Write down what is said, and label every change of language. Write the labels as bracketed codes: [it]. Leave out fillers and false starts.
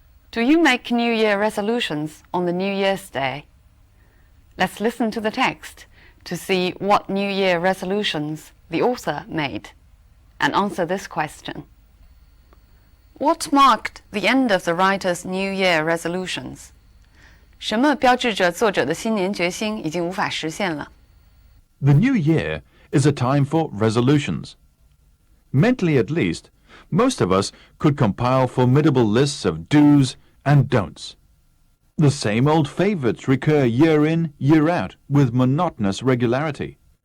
[en] Do you make New Year resolutions on the New Year's Day? Let's listen to the text to see what New Year resolutions the author made and answer this question. What marked the end of the writer's New Year resolutions? [zh] 什么标志着作者的新年决心已经无法实现了？ [en] The new year is a time for resolutions. Mentally at least, most of us could compile formidable lists of do's and don'ts. The same old favorites recur year in, year out with monotonous regularity.